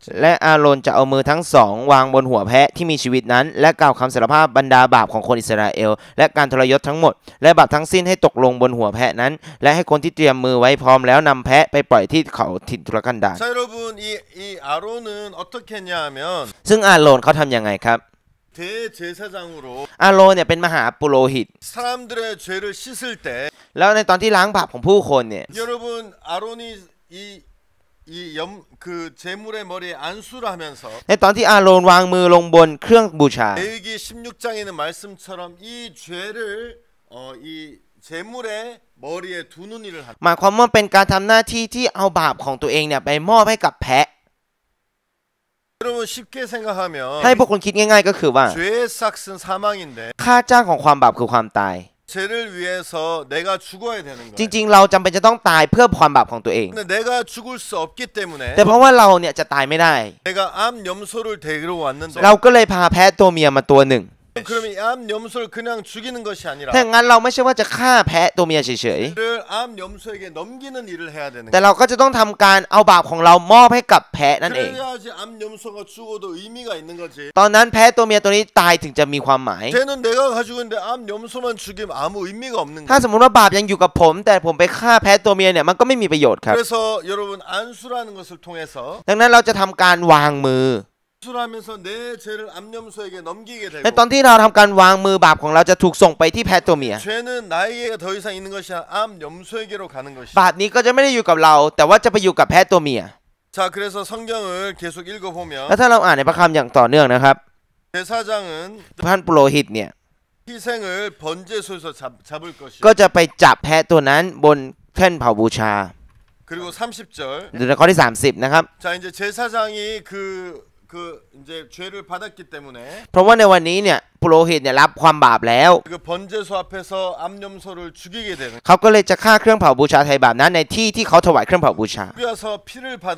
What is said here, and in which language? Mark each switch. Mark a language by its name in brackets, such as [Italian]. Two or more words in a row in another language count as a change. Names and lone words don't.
[Thai] และอาโรนจะเอามือทั้งสองวางบนหัวแพะที่มีชีวิตนั้น และกล่าวคำสารภาพบรรดาบาปของคนอิสราเอลและการทรยศทั้งหมด และบาปทั้งสิ้นให้ตกลงบนหัวแพะนั้น และให้คนที่เตรียมมือไว้พร้อมแล้วนำแพะไปปล่อยที่เขาถิ่นทุรกันดาร [Korean] 자 여러분 이 아론은 어떻게 했냐하면 [Thai] ซึ่งอาโรนเขาทำยังไงครับ [Korean] 대제사장으로 [Thai] อาโรนเนี่ยเป็นมหาปุโรหิต [Korean] 사람들의 죄를 씻을 때 [Thai] แล้วในตอนที่ล้างบาปของผู้คนเนี่ย [Korean] 여러분 아론이 그 제물의 머리에 안수를 하면서 [Thai] ในตอนที่อาโรนวางมือลงบนเครื่องบูชา [Korean] 레위기 16장에 있는 말씀처럼 이 죄를 이 제물의 머리에 두는 일을 합니다. [Thai] หมายความว่าเป็นการทำหน้าที่ที่เอาบาปของตัวเองเนี่ยไปมอบให้กับแพะ [Korean] 여러분 쉽게 생각하면 [Thai] ให้พวกคุณคิดง่ายๆก็คือว่า [Korean] 죄의 삭은 사망인데 [Thai] ค่าจ้างของความบาปคือความตาย [Korean] 죄를 위해서 내가 죽어야 되는 จ 거예요. [Thai] ริงๆ เราจำเป็นจะต้องตายเพื่อความบาปของตัวเอง [Korean] 근데 내가 죽을 수 없기 때문에 [Thai] แต่เพราะว่าเราเนี่ยจะตายไม่ได้ [Korean] 내가 암 염소를 데리러 왔는데 [Thai] เราก็เลยพาแพะตัวเมียมาตัวหนึ่ง [Korean] 그러면 이 암 염소를 그냥 죽이는 것이 아니라 [Thai] ถ้าอย่างนั้นเราไม่ใช่ว่าจะฆ่าแพะตัวเมียเฉย [Korean] 를 암 염소에게 넘기는 일을 해야 되는 [Thai] ๆแต่เราก็จะต้องทำการเอาบาปของเรามอบให้กับแพะนั่นเอง [Korean] 그래야지 암 염소가 죽어도 의미가 있는 거지. [Thai] ตอนนั้นแพะตัวเมียตัวนี้ตายถึงจะมีความหมาย [Korean] 쟤는 내가 가지고 있는데 암 염소만 죽이면 아무 의미가 없는 [Thai] ถ้า [Korean] 거야. [Thai] สมมติว่าบาปยังอยู่กับผม แต่ผมไปฆ่าแพะตัวเมียเนี่ยมันก็ไม่มีประโยชน์ครับ [Korean] 그래서 여러분 안수라는 것을 통해서 [Thai] ดังนั้นเราจะทำการวางมือ [Korean] 안수하면서 내 죄를 암 염소에게 넘기게 [Thai] ใน [Korean] 되고 [Thai] ตอนที่เราทำการวางมือบาปของเราจะถูกส่งไปที่แพะตัวเมีย [Korean] 죄는 나에게 더 이상 있는 것이 아니라 암 염소에게로 가는 것이. [Thai] บาปนี้ก็จะไม่ได้อยู่กับเรา แต่ว่าจะไปอยู่กับแพะตัวเมีย [Korean] 자, 그래서 성경을 계속 [Thai] แล้ว [Korean] 읽어보면 [Thai] ถ้าเราอ่านในพระคัมภีร์อย่างต่อเนื่องนะครับ [Korean] 제사장은 [Thai] ท่านปุโรหิตเนี่ย [Korean] 희생을 번제소에서 잡을 것이. [Thai] ก็จะไปจับแพะตัวนั้นบนแท่นเผาบูชา [Korean] 그리고 30절. [Thai] ดูในข้อที่ 30 นะครับ [Korean] 자, 이제 제사장이 그 이제 죄를 받았기 때문에 [Thai] เพราะว่าในวันนี้เนี่ยปุโรหิตเนี่ยรับความบาปแล้ว [Korean] 그 번제소 앞에서 암 염소를 죽이게 되는. [Thai] เขาก็เลยจะฆ่าเครื่องเผาบูชาไถ่บาปนั้นในที่ที่เขาถวายเครื่องเผาบูชา [Korean] 죽여서 피를 받아.